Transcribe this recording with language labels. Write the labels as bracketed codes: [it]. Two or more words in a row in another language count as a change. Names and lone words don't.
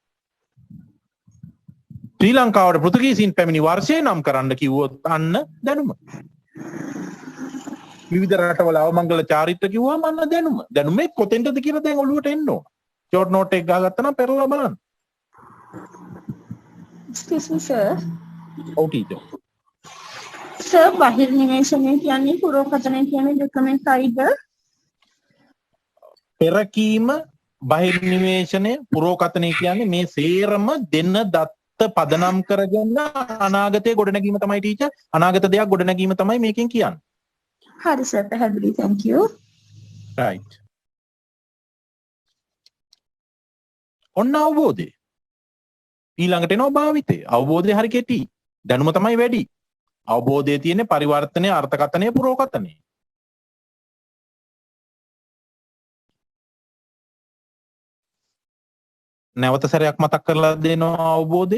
[si] ශ්‍රී ලංකාවට පෘතුගීසීන් පැමිණි වර්ෂය නම් කරන්න කිව්වොත් අන්න දැනුම. විවිධ රටවල අවමංගල චාරිත්‍ර කිව්වම අන්න දැනුම. දැනුමේ කොතෙන්ටද කියලා දැන් ඔළුවට එන්න ඕන. ෂෝට් නෝට් එක ගහගත්තා නම් පෙරලා බලන්න. [en] Excuse me, sir. [si] ඔව් ටීචර්. Sir, බහිර්නිවේෂණය කියන්නේ පුරෝකථනය කියන්නේ දෙකම එකයිද? පෙරකීම බහිර්නිවේෂණය පුරෝකථනය කියන්නේ මේ සේරම දෙන්න දත්ත පදනම් කරගෙන අනාගතය ගොඩනැගීම තමයි ටීචර්. අනාගත දෙයක් ගොඩනැගීම තමයි මේකෙන් කියන්නේ. හරි සර්, පැහැදිලි. [en] thank you. right. [si] ඔන්න අවබෝධය. ඊළඟට එනවා භාවිතය. අවබෝධය හරි කෙටි. දැනුම තමයි වැඩි. අවබෝධයේ තියෙන්නේ පරිවර්තනය, අර්ථකථනය, පුරෝකථනය. නැවත සැරයක් මතක් කරලා දෙනවා අවබෝධය.